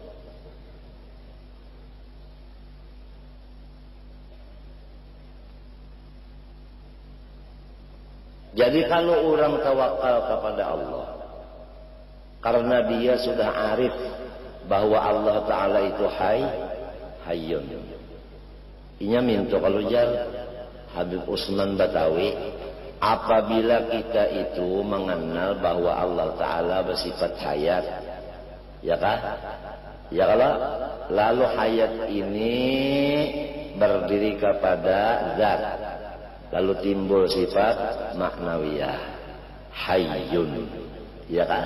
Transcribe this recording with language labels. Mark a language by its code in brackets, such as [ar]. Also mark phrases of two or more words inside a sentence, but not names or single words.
[bjn] Jadi kalau orang tawakal kepada Allah, karena dia sudah arif bahwa [ar] الله تعالى [bjn] itu hayyun. Inya minta kalau jar Habib Usman Batawi, apabila kita itu mengenal bahwa [ar] الله تعالى [bjn] bersifat hayat, ya kah? Ya kalau lalu hayat ini berdiri kepada zat, lalu timbul sifat maknawiyah hayyun, ya kan?